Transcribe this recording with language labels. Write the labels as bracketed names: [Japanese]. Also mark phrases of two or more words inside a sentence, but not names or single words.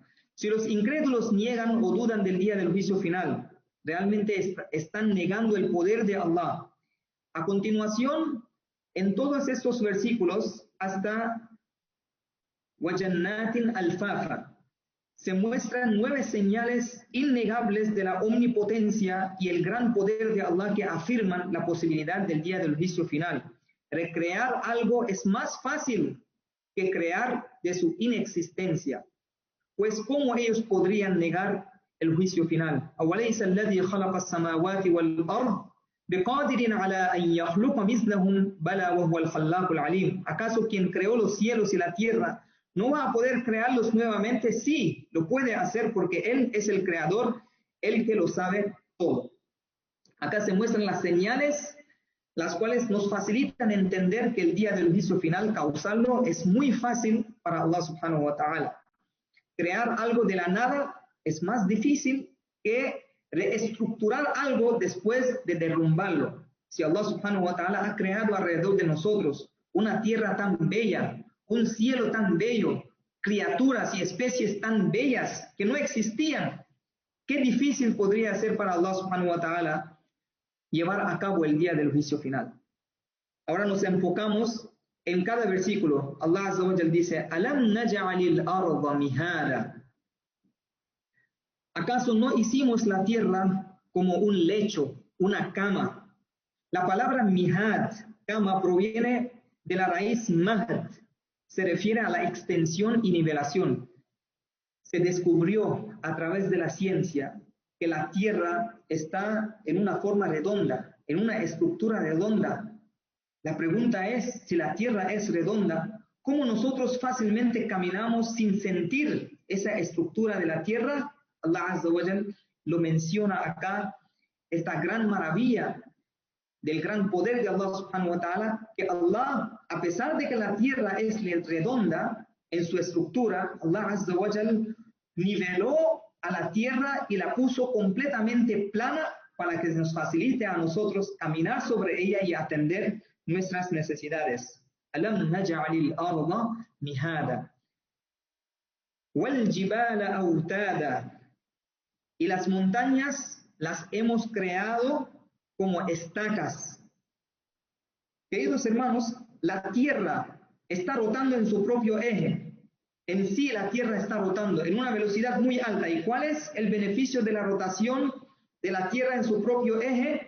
[Spanish] Si los incrédulos niegan o dudan del día del juicio final, realmente están negando el poder de Allah. A continuación, en todos estos versículos, hasta [Arabic] وَجَنَّاتٍ أَلْفَافًا, [Spanish] se muestran 9 señales innegables de la omnipotencia y el gran poder de Allah, que afirman la posibilidad del día del juicio final. Recrear algo es más fácil que crear de su inexistencia, pues ¿cómo ellos podrían negar el juicio final? [Arabic] أَوَلَيْسَ الَّذِي خَلَقَ السَّمَاوَاتِ وَالْأَرْضِ بِقَادِرٍ عَلَىٰ أَنْ يَخْلُقَ مِثْلَهُمْ بَلَىٰ وَهُوَ الْخَلَّاقُ الْعَلِيمُ. [Spanish] ¿Acaso quien creó los cielos y la tierra no va a poder crearlos nuevamente? Sí, lo puede hacer, porque Él es el creador, el que lo sabe todo. Acá se muestran las señales, las cuales nos facilitan entender que el día del juicio final, causarlo, es muy fácil para Allah [Arabic] سبحانه وتعالى. [Spanish] Crear algo de la nada es más difícil que reestructurar algo después de derrumbarlo. Si Allah [Arabic] سبحانه وتعالى [Spanish] ha creado alrededor de nosotros una tierra tan bella, un cielo tan bello, criaturas y especies tan bellas que no existían, qué difícil podría ser para Allah [Arabic] سبحانه وتعالى [Spanish] llevar a cabo el día del juicio final. Ahora nos enfocamos en cada versículo. Allah [Arabic] عز وجل [Spanish] dice, [Arabic] أَلَمْ نَجْعَلِ الْأَرْضَ مِهَادًا. [Spanish] ¿Acaso no hicimos la tierra como un lecho, una cama? La palabra mihad, cama, proviene de la raíz mahd. Se refiere a la extensión y nivelación. Se descubrió a través de la ciencia que la tierra está en una forma redonda, en una estructura redonda. La pregunta es, si la tierra es redonda, ¿cómo nosotros fácilmente caminamos sin sentir esa estructura de la tierra, Allah [Arabic] عز وجل [Spanish] lo menciona acá, esta gran maravilla del gran poder de Allah [Arabic] سبحانه وتعالى, [Spanish] que Allah, a pesar de que la tierra es redonda en su estructura, Allah [Arabic] عز وجل [Spanish] niveló a la tierra y la puso completamente plana para que nos facilite a nosotros caminar sobre ella y atender nuestras necesidades. [Arabic] ألم نجعل الأرض مهادا والجبال أوتادا, [Spanish] y las montañas las hemos creado como estacas. Queridos hermanos, la tierra está rotando en su propio eje. En sí la tierra está rotando en una velocidad muy alta. ¿Y cuál es el beneficio de la rotación de la tierra en su propio eje?